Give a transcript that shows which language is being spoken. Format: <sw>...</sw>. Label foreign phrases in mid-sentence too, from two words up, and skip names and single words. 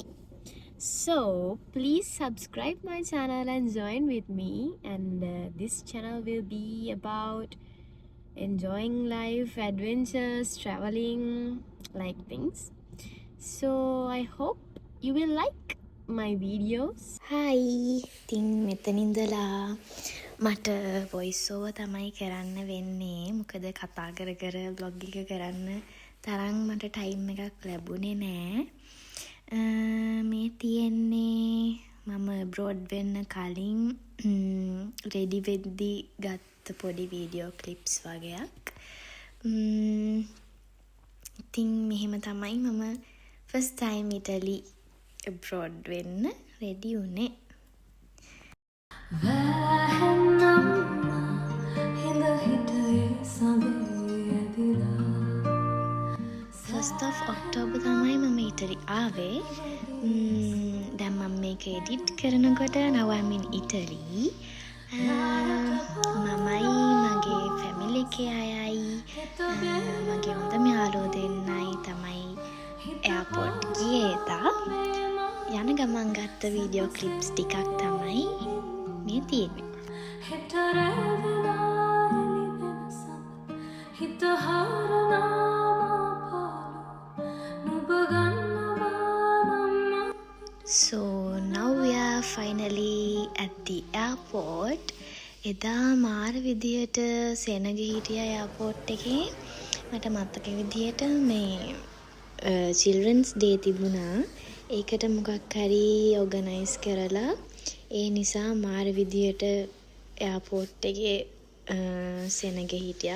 <en>So please subscribe my channel and join with me, and this channel will be about enjoying life, adventures, traveling, like things. So I hope you will like my videos. Hi,</en> <si>ඉතින් මෙතන ඉඳලා මට</si> <en>voice over</en> <si>තමයි කරන්න වෙන්නේ. මොකද කතා කර කර vlog එක කරන්න තරම් මට time එකක් ලැබුණේ නෑ. මේ තියෙන්නේ මම abroad වෙන්න කලින් ready වෙද්දි ගත්ත පොඩි</si> <en>video clips</en> <si>වගේක්. ඉතින් මෙහෙම තමයි මම</si> <en>first time</en> <si>Italy abroad වෙන්න ready උනේ.</si> <en>First of October</en> <si>තමයි මම Italy ආවේ. දැන් මම මේක edit කරනකොට</si> <en>now I'm in Italy.</en> <si>මමයි මගේ family එකේ අයයි මගේ හොඳම යාළුවෝ දෙන්නයි තමයි airport ගියේ තා. යන ගමන් ගත්ත</si> <en>video clips</en> <si>ටිකක් තමයි මේ තියෙන්නේ.</si> <en>So now we are finally at the airport.</en> <si>එදා මාර විදියට සෙනග හිටියා airport එකේ. මට මතක විදියට මේ</si> <en>children's day</en> <si>තිබුණා. ඒකට මොකක් හරි organize කරලා ඒ නිසා මාර විදියට airport එකේ සෙනග හිටියා.</si>